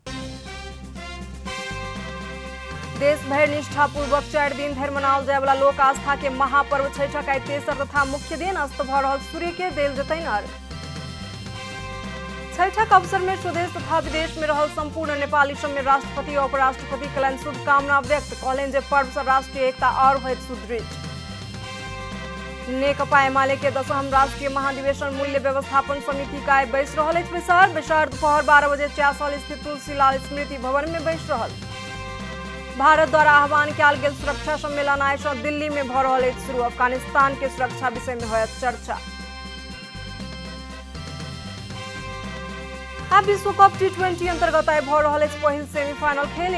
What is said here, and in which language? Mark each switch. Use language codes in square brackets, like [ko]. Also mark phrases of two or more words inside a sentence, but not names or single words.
[mai] देश भर निष्ठापूर्वक 4 दिन धरि मनाओल जाय वाला लोक आस्था के महापर्व छठक आइ तेसर तथा मुख्य दिन अस्त भऽ रहल सूर्य के देल जेतनि अर्घ। छठक अवसर में स्वदेश तथा विदेश में रहल संपूर्ण नेपाली सब में राष्ट्रपति और उपराष्ट्रपति कयलनि शुभकामना व्यक्त, कहलनि जे पर्व सँ राष्ट्रीय एकता और होयत सुदृढ़। नेकपा एमाले के 10म राष्ट्रीय महाधिवेशन मूल्य व्यवस्थापन समिति का आइ बैस रहल अछि। बैसार दोपहर 12 बजे च्यासल स्थित तुलसीलाल स्मृति भवन में बैस रहल। भारत द्वारा आह्वान कयल गेल सुरक्षा सम्मेलन आइ सँ दिल्ली में भऽ रहल अछि शुरू। अफगानिस्तान के सुरक्षा विषय में होयत चर्चा। आब विश्व कप टी20 अंतर्गत आइ भऽ रहल अछि पहिल सेमीफाइनल खेल।